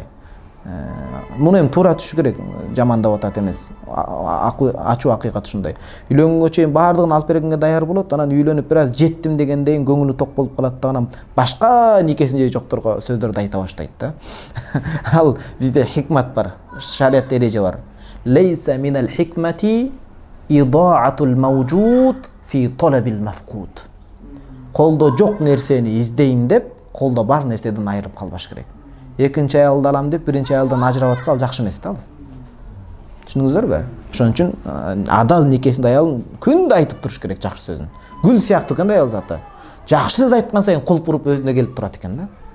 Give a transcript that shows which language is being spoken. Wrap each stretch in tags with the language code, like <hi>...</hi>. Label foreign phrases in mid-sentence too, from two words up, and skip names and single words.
<ky>Муну эми туура түшүш керек, жамандап атат эмес. Ачуу акыйкат ушундай. Үйлөнгөнгө чейин баардыгын алып бергенге даяр болот, анан үйлөнүп бир аз жеттим дегенден көңүлү ток болуп калат да, анан башка никесинде жокторго сөздөрдү айта баштайт да. Ал бизде хикмат бар, шариатта эреже бар.</ky> <ar>ليس من الحكمة إضاعة الموجود في طلب المفقود.</ar> <ky>Колдо жок нерсени издейм деп, колдо бар нерседен айырып калбаш керек. Экинчи аялды алам деп, биринчи аялдан ажырап атса, ал жакшы эмес да ал. Түшүндүңүздөрбү? Ошон үчүн адал никесинде аялын күндө айтып туруш керек жакшы сөзүн. Гүл сыяктуу экен да аял заты. Жакшы сөз айткан сайын кулп уруп өзүнө келип турат экен да.</ky>